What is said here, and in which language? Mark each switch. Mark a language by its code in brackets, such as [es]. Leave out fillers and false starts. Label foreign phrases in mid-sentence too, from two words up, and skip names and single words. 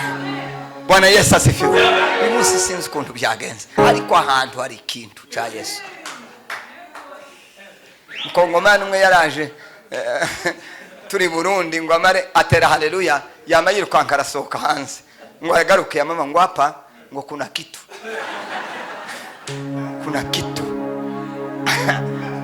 [sw] Bwana Yesu asifiwe. [rw] Umunsi sinzi ukuntu byagenze ariko ahantu hari ikintu cya Yesu. Mukongomani umwe yaraje turi Burundi ngo amare atera haleluya yamayiruka nkarasohoka hanze ngo agaruke mama ngo hapa ngo [sw] kuna kitu